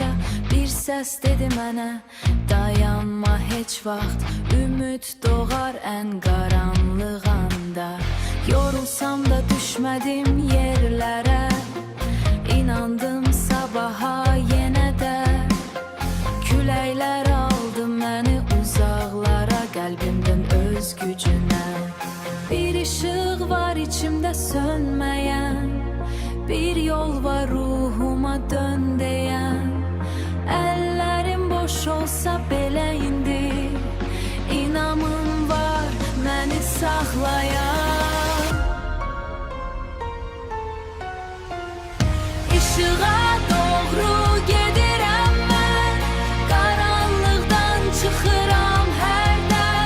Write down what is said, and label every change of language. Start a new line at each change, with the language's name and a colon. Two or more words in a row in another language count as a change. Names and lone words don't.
Azerbaijani: Bir ses dedi mənə, dayanma heç vaxt, ümid doğar
Turkish: en karanlıq anda. Yorulsam da düşmedim yerlere, inandım sabaha yenə də.
Azerbaijani: Küləklər aldı məni uzaqlara, qəlbimdən öz gücünə.
Turkish: Bir ışık var içimde sönmeyen, bir yol var ruhuma dön diyen.
Azerbaijani: Ellerim boş olsa belə indi, inamım var məni saxlayan. Işığa doğru gedirəm mən, qaranlıqdan çıxıram hərdən.